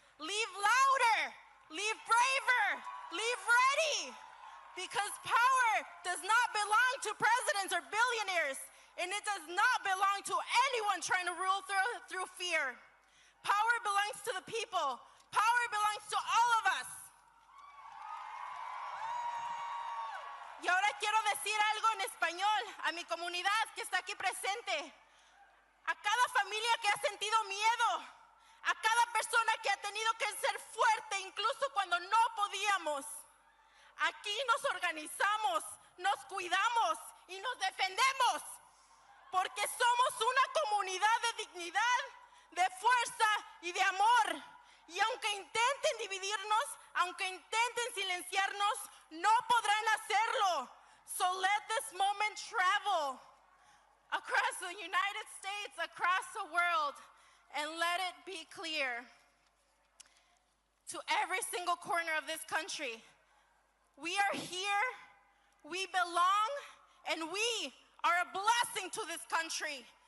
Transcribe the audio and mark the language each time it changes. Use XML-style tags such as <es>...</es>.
<en>Leave louder, leave braver, leave ready. Because power does not belong to presidents or billionaires. And it does not belong to anyone trying to rule through fear. Power belongs to the people. Power belongs to all of us.</en> <es>Y ahora quiero decir algo en español a mi comunidad que está aquí presente. A cada familia que ha sentido miedo. A cada persona que ha tenido que ser fuerte incluso cuando no podíamos. Aquí nos organizamos, nos cuidamos y nos defendemos. Porque somos una comunidad de dignidad, de fuerza y de amor. Y aunque intenten dividirnos, aunque intenten silenciarnos, no podrán hacerlo.</es> <en>So let this moment travel across the United States, across the world, and let it be clear to every single corner of this country. We are here, we belong, and we are a blessing to this country.</en>